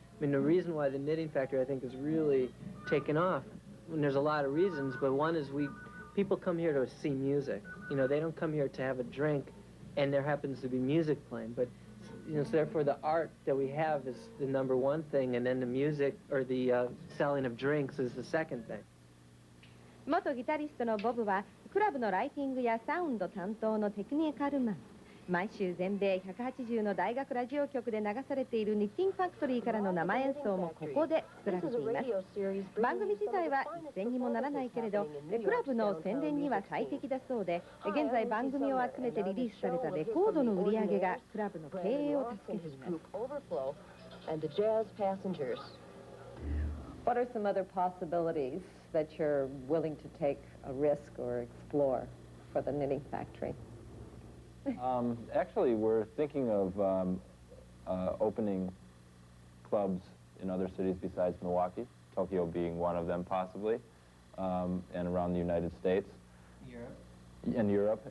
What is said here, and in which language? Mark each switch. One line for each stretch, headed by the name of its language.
English: I mean, the reason why the Knitting Factory, I think, has really taken off, and there's a lot of reasons, but one is people come here to see music. You know, they don't come here to have a drink, and there happens to be music playing, but, you know, so therefore the art that we have is the number one thing, and then the music, or the selling of drinks is the second thing.
Japanese: 元ギタリストのボブはクラブのライティングやサウンド担当のテクニカルマン。毎週全米180の大学ラジオ局で流されているニッティングファクトリーからの生演奏もここで作られています。番組自体は一銭にもならないけれど、クラブの宣伝には最適だそうで、現在番組を集めてリリースされたレコードの売り上げがクラブの経営を助けています。
English: What are some other possibilities that you're willing to take a risk or explore for the knitting factory? Actually, we're thinking of opening clubs in other cities besides Milwaukee, Tokyo being one of them possibly, and around the United States. Europe.